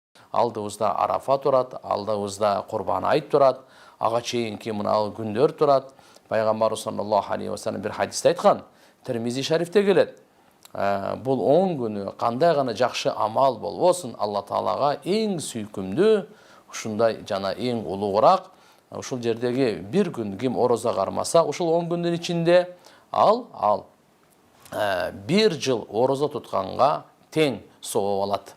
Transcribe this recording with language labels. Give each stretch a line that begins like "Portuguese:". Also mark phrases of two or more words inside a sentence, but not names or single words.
Kyrgyz: алдыбызда Арафа турат, алдыбызда Курбан айт турат, ага чейинки мына күндөр турат. Пайгамбар
Arabic: صلى الله عليه وسلم
Kyrgyz: бир хадисте айткан, Тирмизи шарифте келет. Бул 10 күнү кандай гана жакшы амал болбосун, Алла Таалага эң сүйкүмдүү, ушундай жана эң улуураак, ушул жердеги бир күн ким ороза кармаса, ушул 10 күндүн ичинде ал бир жыл ороза тутканга тең сооп алат.